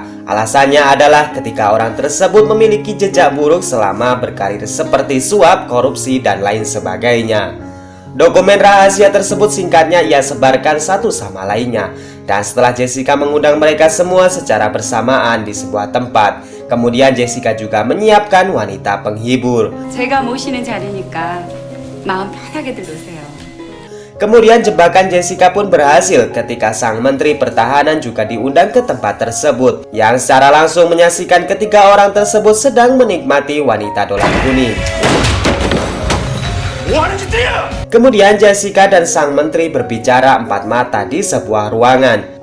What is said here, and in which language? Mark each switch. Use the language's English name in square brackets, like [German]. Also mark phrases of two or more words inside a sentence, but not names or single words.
[Indonesian] Alasannya adalah ketika orang tersebut memiliki jejak buruk selama berkarir seperti suap, korupsi, dan lain sebagainya. Dokumen rahasia tersebut singkatnya ia sebarkan satu sama lainnya. Dan setelah Jessica mengundang mereka semua secara bersamaan di sebuah tempat, kemudian Jessica juga menyiapkan wanita penghibur. [Korean] 제가 모시는 자리니까 마음 편하게들 노세요. [Indonesian] Kemudian jebakan Jessica pun berhasil ketika sang Menteri Pertahanan juga diundang ke tempat tersebut, yang secara langsung menyaksikan ketiga orang tersebut sedang menikmati wanita dolar kuning. Kemudian Jessica dan sang menteri berbicara empat mata di sebuah ruangan.